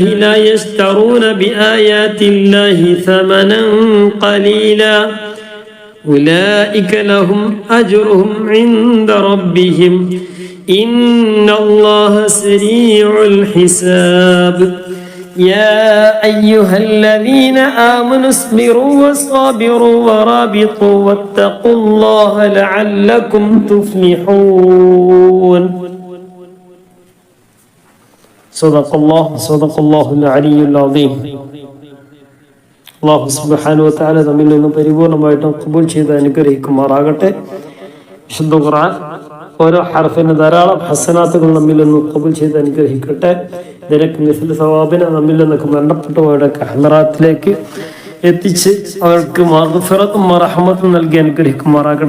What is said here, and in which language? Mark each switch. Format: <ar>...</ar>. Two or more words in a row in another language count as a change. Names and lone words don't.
<ar>لا يشترون بآيات الله ثمنا قليلا أولئك لهم أجرهم عند ربهم إن الله سريع الحساب يا أيها الذين آمنوا اصبروا وصابروا ورابطوا واتقوا الله لعلكم تفلحون صدق الله العلي العظيم</ar> <ml>അല്ലാഹു</ml> <ar>سبحانه وتعالى</ar> <ml>നമ്മിൽ നിന്ന് പരിപൂർണമായിട്ടും ഖബൂൽ ചെയ്ത് അനുഗ്രഹിക്കുമാറാകട്ടെ. വിശുദ്ധ ഖുർആൻ ഓരോ ഹർഫിന് ധാരാളം ഹസനാത്തുകൾ നമ്മിൽ നിന്ന് ഖബൂൽ ചെയ്ത് അനുഗ്രഹിക്കട്ടെ. നിനക്ക് മിസ്ല സവാബിനെ നമ്മിൽ നിന്നൊക്കെ മരണപ്പെട്ടവരുടെ ഹലറാത്തിലേക്ക് എത്തിച്ച് അവർക്ക് മഗ്ഫിറത്തും റഹ്മത്തും നൽകി അനുഗ്രഹിക്കുമാറാകട്ടെ.</ml>